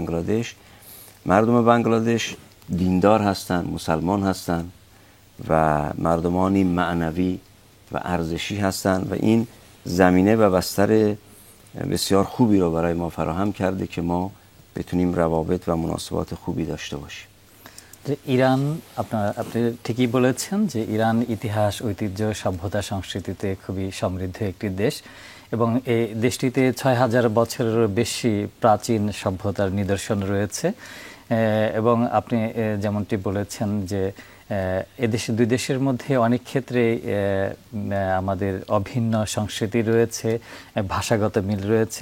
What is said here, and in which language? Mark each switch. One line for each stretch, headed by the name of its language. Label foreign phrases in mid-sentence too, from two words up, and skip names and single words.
Persian: بنگلادش دیندار هستند، مسلمان هستند و مردمانی معنوی و ارزشی هستند و این زمینه و بستر بسیار خوبی رو برای ما فراهم کرده که ما بتونیم روابط و مناسبات خوبی داشته باشیم.
Bangla: যে ইরান আপনি ঠিকই বলেছেন যে ইরান ইতিহাস, ঐতিহ্য, সভ্যতা, সংস্কৃতিতে খুবই সমৃদ্ধ একটি দেশ এবং এই দেশটিতে ৬,০০০ বছরেরও বেশি প্রাচীন সভ্যতার নিদর্শন রয়েছে। এবং আপনি যেমনটি বলেছেন যে এদেশে দুই দেশের মধ্যে অনেক ক্ষেত্রে আমাদের অভিন্ন সংস্কৃতি রয়েছে, ভাষাগত মিল রয়েছে।